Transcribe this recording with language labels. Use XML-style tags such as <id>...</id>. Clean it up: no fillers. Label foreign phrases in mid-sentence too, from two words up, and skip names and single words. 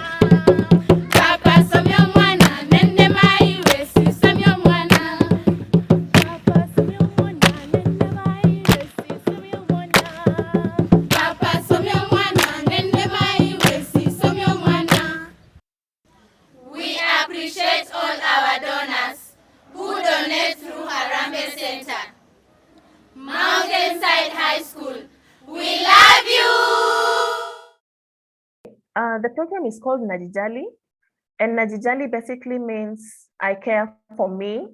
<luy>Papa somyo mwana, nende mai yesi somyo mwana. Papa somyo mwana nende mai wesi somyo mwana. Papa somyo mwana, nende mai yesi somyo mwana.</luy> <en>We appreciate all our donors who donate through Harambee Center. Mountainside High School, we love you! The program is called Najijali, and Najijali basically means I care for me.</en>